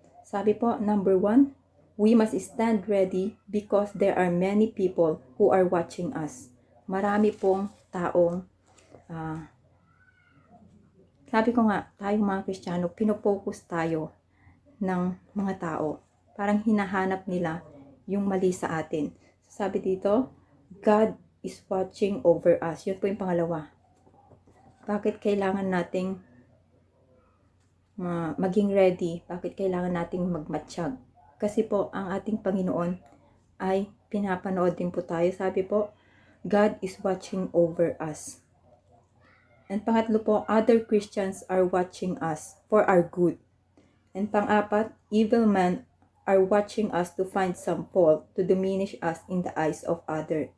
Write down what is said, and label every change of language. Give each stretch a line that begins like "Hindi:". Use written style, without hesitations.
Filipino: Sabi po,
English: number 1, we must stand ready because there are many people who are watching us.
Filipino: Marami pong taong, sabi ko nga, tayong mga Kristiyano, pinopokus tayo ng mga tao. Parang hinahanap nila yung mali sa atin. Sabi dito,
English: God is watching over us.
Filipino: Yun po yung pangalawa. Bakit kailangan nating maging ready? Bakit kailangan nating magmatsyag? Kasi po, ang ating Panginoon ay pinapanood din po tayo. Sabi po,
English: God is watching over us. And
Filipino: pangatlo po,
English: other Christians are watching us for our good. And pang-apat, evil men are watching us to find some fault to diminish us in the eyes of others.